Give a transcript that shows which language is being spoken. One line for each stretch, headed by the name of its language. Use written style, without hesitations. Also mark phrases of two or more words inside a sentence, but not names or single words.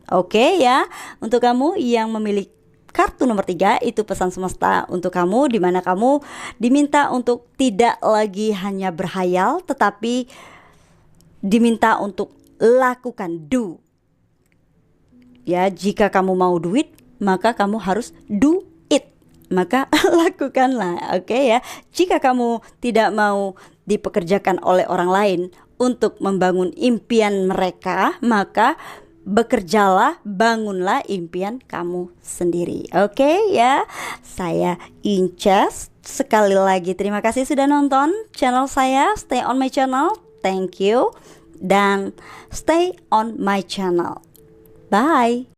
Indonesian: Oke ya, untuk kamu yang memiliki kartu nomor 3, itu pesan semesta untuk kamu, di mana kamu diminta untuk tidak lagi hanya berhayal, tetapi diminta untuk lakukan, do. Ya, jika kamu mau duit, maka kamu harus
English: do it.
Indonesian: Maka lakukanlah, oke ya. Jika kamu tidak mau dipekerjakan oleh orang lain untuk membangun impian mereka, maka bekerjalah, bangunlah impian kamu sendiri. Oke ya, saya Inces. Sekali lagi terima kasih sudah nonton channel saya.
English: Stay on my channel. Thank you. dan stay on my channel. Bye.